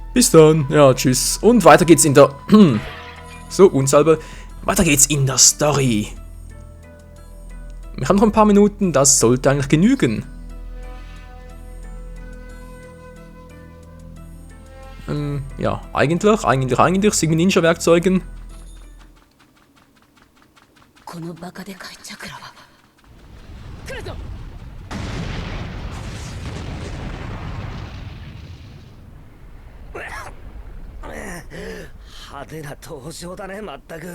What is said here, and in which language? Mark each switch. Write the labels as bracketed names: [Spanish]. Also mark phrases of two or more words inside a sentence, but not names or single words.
[German] Ja, tschüss. Und weiter geht's in der... so, Unsalbe. Weiter geht's in der Story. Wir haben noch ein paar Minuten, das sollte eigentlich genügen. Ja, eigentlich sind wir Ninja-Werkzeugen. [Japanese] このバカでかいチャクラは来るぞ。派手な登場だね、まったく。